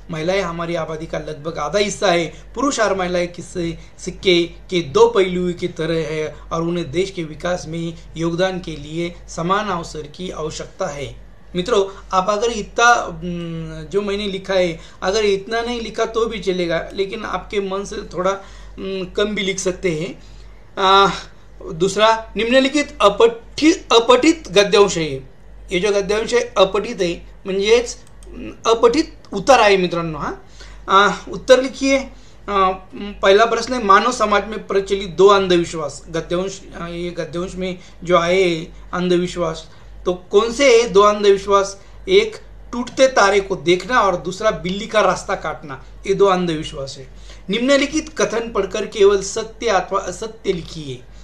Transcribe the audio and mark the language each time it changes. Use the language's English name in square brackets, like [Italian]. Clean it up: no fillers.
[Hindi] महिलाएं हमारी आबादी का लगभग आधा हिस्सा है। पुरुष और महिलाएं किसी सिक्के के दो पहलुओं की तरह है और उन्हें देश के विकास में योगदान के लिए समान अवसर की आवश्यकता है। मित्रों, आप अगर इतना जो मैंने लिखा है, अगर इतना नहीं लिखा तो भी चलेगा, लेकिन आपके मन से थोड़ा कम भी लिख सकते हैं। दूसरा, निम्नलिखित अपठित गद्यांश है। ये जो गद्यांश है अपठित है, [Marathi] म्हणजेच अपठित उत्तर आहे मित्रांनो। [Hindi] उत्तर लिखिए। पहला प्रश्न है, मानव समाज में प्रचलित दो अंधविश्वास। गद्यांश, ये गद्यांश में जो आए अंधविश्वास, तो कौन से है दो अंधविश्वास? एक, टूटते तारे को देखना और दूसरा बिल्ली का रास्ता काटना। ये दो अंधविश्वास है। निम्नलिखित कथन पढ़कर केवल सत्य अथवा असत्य लिखिए।